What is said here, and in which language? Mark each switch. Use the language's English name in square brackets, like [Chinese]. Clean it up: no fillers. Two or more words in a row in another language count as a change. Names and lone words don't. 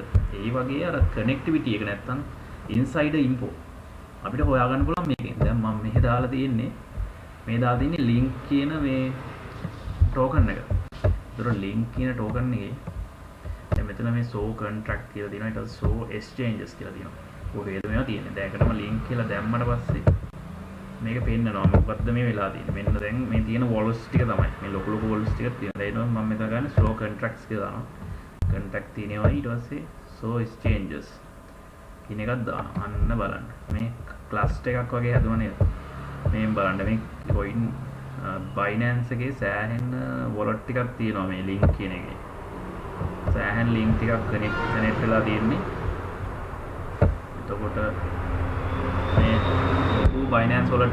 [Sinhala] ඒ වගේ අර connectivity එක නැත්නම් [English] insider info [Sinhala] අපිට හොයාගන්න පුළුවන් මේකෙන්. දැන් මම මෙහෙ දාලා තියෙන්නේ link කියන මේ token එක. ඒතර link කියන token එකේ දැන් මෙතන මේ [English] show contract [Sinhala] කියලා තියෙනවා. ඊට පස්සේ [English] show exchanges [Sinhala] කියලා තියෙනවා. කොහේද මේවා තියෙන්නේ? දැන් ඒකටම link කියලා දැම්මට පස්සේ මේක පෙන්නනවා මොකද්ද මේ වෙලා තියෙන්නේ. මෙන්න දැන් මේ තියෙන wallets ටික තමයි. මේ ලොකු wallets ටික තියෙනවා. ඒ නෝම මම මෙතන ගන්න [English] slow contracts [Sinhala] කියලා දානවා. contract තියෙනවා ඊට පස්සේ [English] show exchanges [Sinhala] කියන එකක් දානවා. අන්න බලන්න. මේ cluster එකක් වගේ හදුවා නේද? මේ බලන්න මේ coin Binance එකේ සෑහෙන wallet ටිකක් තියෙනවා මේ link කියන එකේ. සෑහෙන link ටිකක් connect වෙලා තියෙන්නේ. එතකොට මේ Binance wallet එකකුත් තියෙනවා.